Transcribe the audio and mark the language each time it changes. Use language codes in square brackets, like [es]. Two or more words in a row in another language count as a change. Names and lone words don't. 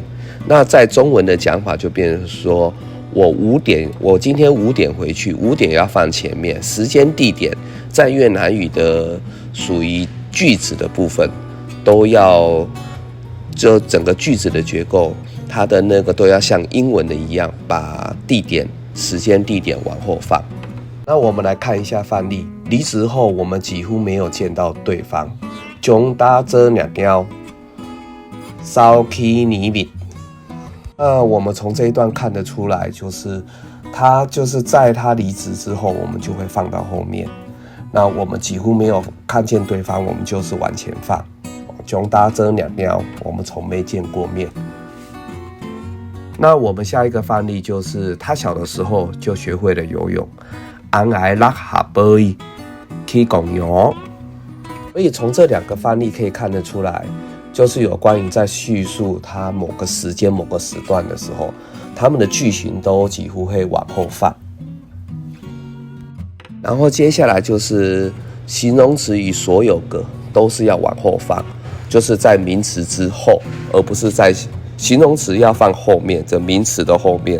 [zh] 那在中文的讲法就变成说，我今天5点回去，5点要放前面，时间地点在越南语的属于句子的部分，都要就整个句子的结构，它的那个都要像英文的一样，把时间地点往后放。那我们来看一下范例，离职后我们几乎没有见到对方。 [vi] chúng ta chưa gặp nhau sau khi nghỉ việc。 [zh] 我们从这一段看得出来，他就是在他离职之后，我们就会放到后面。那我们几乎没有看见对方，我们就是往前放。 [vi] chúng ta chưa gặp nhau， [zh] 我们从没见过面。那我们下一个范例就是他小的时候就学会了游泳。 [vi] anh ấy rất học bơi khi còn nhỏ。 [zh] 所以从这2个范例可以看得出来，就是有关于在叙述他某个时间某个时段的时候，他们的句型都几乎会往后放。然后接下来就是形容词与所有格都是要往后放，就是在名词之后，而不是在形容词要放后面，这名词的后面。